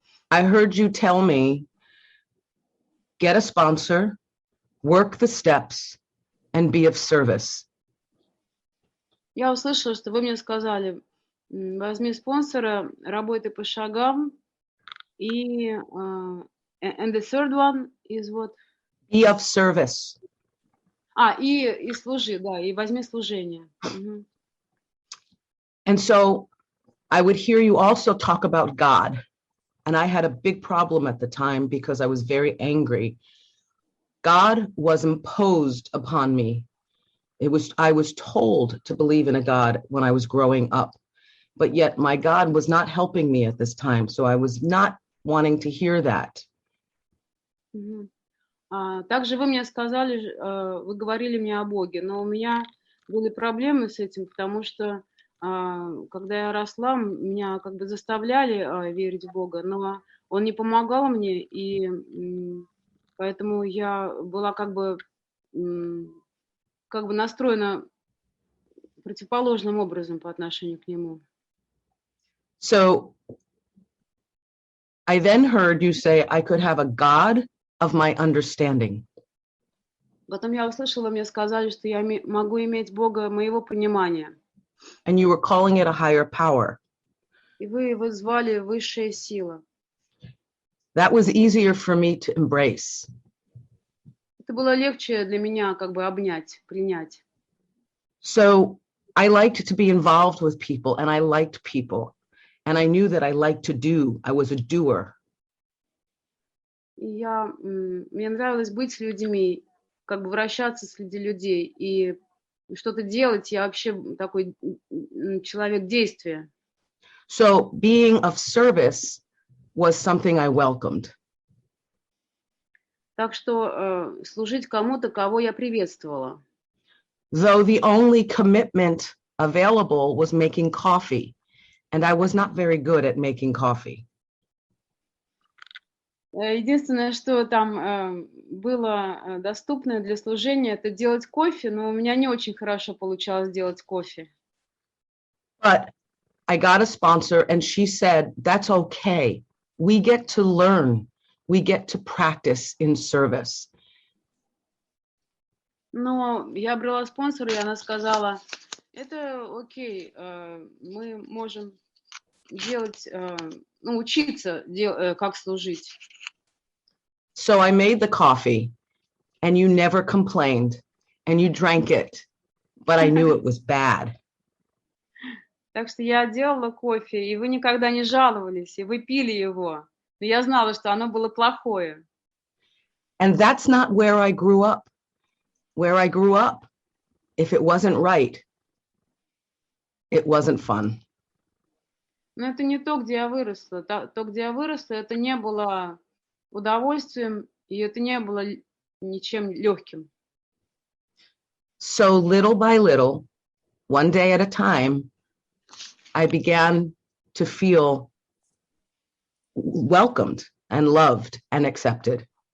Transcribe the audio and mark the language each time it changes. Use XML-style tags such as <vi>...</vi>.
<en>I heard you tell me, get a sponsor, work the steps, and be of service.</en> <ru>Я услышала, что вы мне сказали, возьми спонсора, работай по шагам, и</ru> <en>and the third one is what? Be of service.</en> <ru>И служи, да, и возьми служение.</ru> <en>And so I would hear you also talk about God. And I had a big problem at the time because I was very angry. God was imposed upon me. I was told to believe in a God when I was growing up, but yet my God was not helping me at this time. So I was not wanting to hear that.</en> <ru>Также вы мне сказали, вы говорили мне о Боге, но у меня были проблемы с этим, потому что когда я росла, меня как бы заставляли верить в Бога, но Он не помогал мне, и поэтому я была как бы настроена противоположным образом по отношению к Нему.</ru> <en>So I then heard you say I could have a God of my understanding.</en> <ru>Потом я услышала, мне сказали, что я могу иметь Бога моего понимания.</ru> <en>And you were calling it a higher power.</en> <ru>И вы его звали высшая сила.</ru> <en>That was easier for me to embrace.</en> <ru>Это было легче для меня как бы обнять, принять.</ru> <en>So I liked to be involved with people, and I liked people. And I knew that I liked to do. I was a doer.</en> <ru>И мне нравилось быть с людьми, как бы вращаться среди людей и что-то делать. Я вообще такой человек действия.</ru> <en>So being of service was something I welcomed.</en> <ru>Так что служить кому-то, кого я приветствовала.</ru> <en>Though the only commitment available was making coffee, and I was not very good at making coffee.</en> <ru>Единственное, что там было доступно для служения, это делать кофе, но у меня не очень хорошо получалось делать кофе.</ru> <en>But I got a sponsor, and she said, that's okay. We get to learn. We get to practice in service.</en> <ru>Но я брала спонсора, и она сказала, это окей, мы можем делать, учиться, как служить.</ru> <en>So I made the coffee, and you never complained, and you drank it, but I knew it was bad.</en> <ru>Так что я делала кофе, и вы никогда не жаловались, и вы пили его. Но я знала, что оно было плохое.</ru> <en>And that's not where I grew up. Where I grew up, if it wasn't right, it wasn't fun.</en> <ru>Но это не то, где я выросла. То, где я выросла, это не было удовольствием, и это не было ничем легким.</ru> <en>So little by little, one day at a time, I began to feel welcomed and loved and accepted.</en>